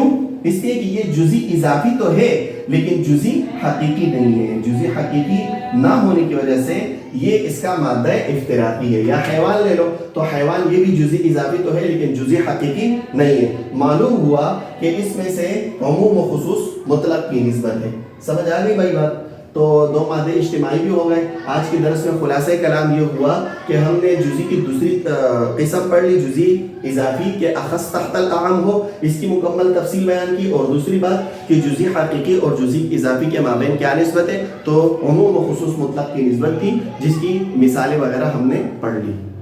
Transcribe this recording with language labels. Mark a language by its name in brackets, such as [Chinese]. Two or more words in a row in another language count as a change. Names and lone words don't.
[Urdu] اس لیے کہ یہ جزئی اضافی تو ہے لیکن جزئی حقیقی نہیں ہے. جزئی حقیقی نہ ہونے کی وجہ سے یہ اس کا مادہ افتراقی ہے. یا حیوان لے لو تو حیوان یہ بھی جزئی اضافی تو ہے لیکن جزئی حقیقی نہیں ہے. معلوم ہوا کہ اس میں سے عموم و خصوص مطلق کی نسبت ہے. سمجھ آ گئی بھائی بات؟ تو دو مادے اجتماعی بھی ہو گئے. آج کے درس میں خلاصہ کلام یہ ہوا کہ ہم نے جزئی کی دوسری قسم پڑھ لی، جزئی اضافی کے [Arabic] اخص تحت العام [Urdu] ہو، اس کی مکمل تفصیل بیان کی. اور دوسری بات کہ جزئی حقیقی اور جزئی اضافی کے مابین کیا نسبت ہے، تو عموم و خصوص مطلق کی نسبت کی، جس کی مثالیں وغیرہ ہم نے پڑھ لی.